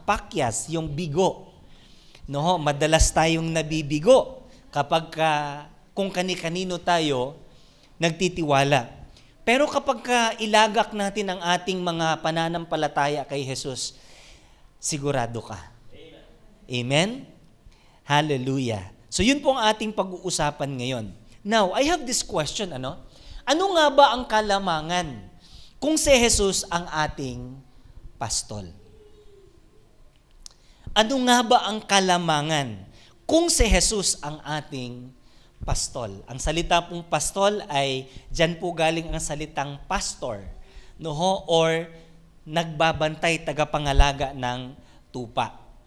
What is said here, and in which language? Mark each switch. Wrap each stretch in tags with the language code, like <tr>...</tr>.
<tl>Pakyas, yung bigo. No, madalas tayong nabibigo kapag kung kani-kanino tayo nagtitiwala. Pero kapag ilagak natin ang ating mga pananampalataya kay Jesus, sigurado ka. Amen. Amen? Hallelujah. So yun po ang ating pag-uusapan ngayon.</tl> <en>Now, I have this question, ano?</en> <tl>Ano nga ba ang kalamangan kung si Jesus ang ating pastol? Ano nga ba ang kalamangan kung si Jesus ang ating pastol? Ang salita pong pastol ay, dyan po galing ang salitang pastor, no ho, or nagbabantay, tagapangalaga ng tupa.</tl>